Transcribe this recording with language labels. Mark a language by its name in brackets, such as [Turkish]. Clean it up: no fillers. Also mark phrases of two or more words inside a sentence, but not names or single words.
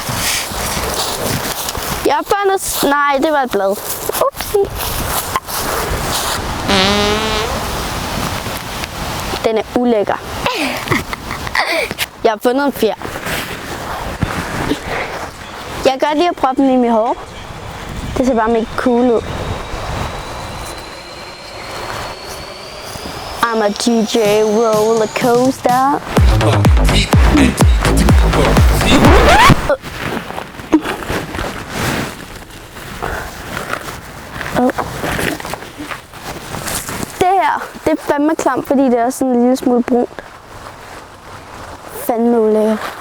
[Danish] Jeg har fundet... Nej, det var et blad. Upsi. Den er ulækker. Jeg har fundet en fjer. Jeg kan godt lide at proppe den i mit hår. Det ser bare mega cool ud. [English] I'm a DJ roller coaster. [Danish] Det her, det er fandme klamt, fordi det er sådan en lille smule brunt. Fandme ulækkert.